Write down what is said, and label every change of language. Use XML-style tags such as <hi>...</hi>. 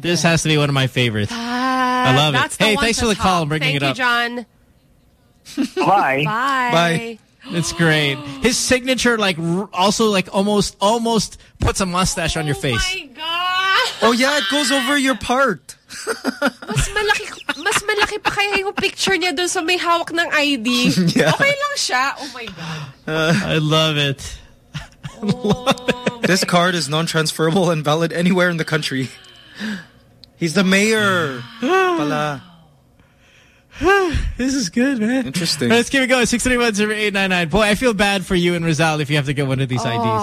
<en>This has to be one of my favorites. I love it. Hey, thanks for the call. I'm bringing it up. Thank you, John. Bye. Bye. It's great. His signature, like, also, like, almost puts a mustache on your face. Oh, my God. Oh, yeah, it goes over your part.</en> <tl>mas malaki pa kaya yung picture niya dun sa may hawak ng ID.</tl> <en>Yeah.</en> <tl>Okay lang siya.</tl> <en>Oh my God. I love it. This card is non-transferable and valid anywhere in the country. He's the mayor. Pala. This is good, man. Interesting. Right, let's keep it going. 631-0899. Boy, I feel bad for you and Rizal if you have to get one of these IDs.</en>